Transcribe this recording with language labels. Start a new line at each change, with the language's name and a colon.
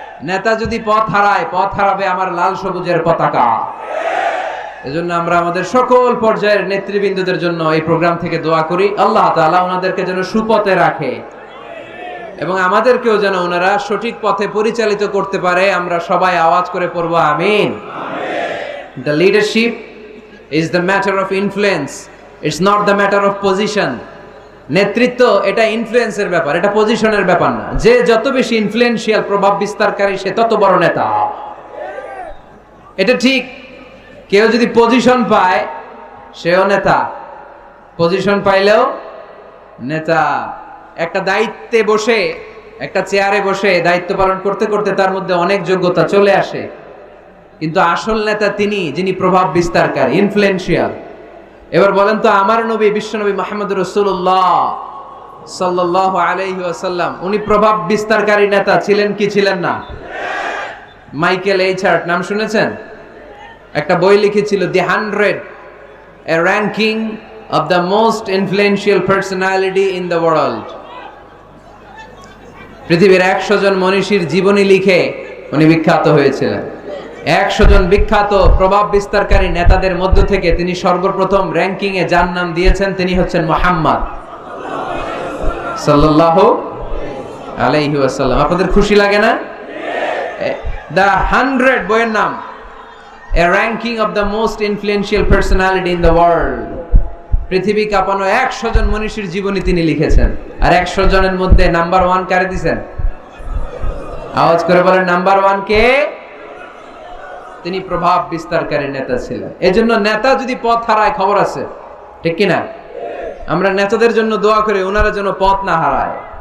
Bangla: নেতা যদি পথ হারায়, পথ হারাবে আমার লাল সবুজের পতাকা। এজন্য আমরা আমাদের সকল পর্যায়ের নেতৃবৃন্দদের জন্য এই প্রোগ্রাম থেকে দোয়া করি, আল্লাহ তাআলা ওনাদেরকে যেন সুপথে রাখে এবং আমাদেরকেও যেন ওনারা সঠিক পথে পরিচালিত করতে পারে। আমরা সবাই আওয়াজ করে পড়বো আমিন।
English: The leadership is the matter of influence, it's not the matter of position.
Bangla: নেতৃত্ব এটা ইনফ্লুয়েন্সের ব্যাপার, এটা পজিশনের ব্যাপার না। যে যত বেশি ইনফ্লুয়েন্সিয়াল, প্রভাব বিস্তারকারী, সে তত বড় নেতা। এটা ঠিক। কেউ যদি পজিশন পায়, সেও নেতা। পজিশন পাইলেও নেতা। একটা দায়িত্বে বসে, একটা চেয়ারে বসে দায়িত্ব পালন করতে করতে তার মধ্যে অনেক যোগ্যতা চলে আসে, কিন্তু আসল নেতা তিনি যিনি প্রভাব বিস্তারকারী, ইনফ্লুয়েন্সিয়াল। এবার বলেন তো, আমার নবী বিশ্বনবী মুহাম্মদ রাসূলুল্লাহ সাল্লাল্লাহু আলাইহি ওয়াসাল্লাম, উনি প্রভাব বিস্তারকারী নেতা ছিলেন কি ছিলেন না? মাইকেল এইচ হার্ট নাম শুনেছেন? একটা বই লিখেছিল, দি 100,
English: a ranking of the most influential personality in the world.
Bangla: পৃথিবীর 100 জন মনীষীর জীবনী লিখে উনি বিখ্যাত হয়েছিলেন। 100 জন বিখ্যাত প্রভাব বিস্তারকারী নেতাদের মধ্য থেকে তিনি সর্বপ্রথম র্যাঙ্কিং এ যার নাম দিয়েছেন, তিনি হচ্ছেন মুহাম্মদ সাল্লাল্লাহু আলাইহি ওয়াসাল্লাম। আপনাদের খুশি লাগে না? দ্য 100 বইয়ের নাম,
English: a ranking of the most influential personality in the world.
Bangla: পৃথিবী কাঁপানো 100 জন মনীষীর জীবনী তিনি লিখেছেন। আর 100 জনের মধ্যে নাম্বার 1 কারে দিয়েছেন? আওয়াজ করে বলেন নাম্বার 1 কে? তিনি প্রভাব বিস্তারকারী নেতা ছিলেন। এজন্য নেতা যদি পথ হারায় খবর আছে, ঠিক কিনা? আমরা নেতাদের জন্য দোয়া করি ওনারা যেন পথ না হারায়।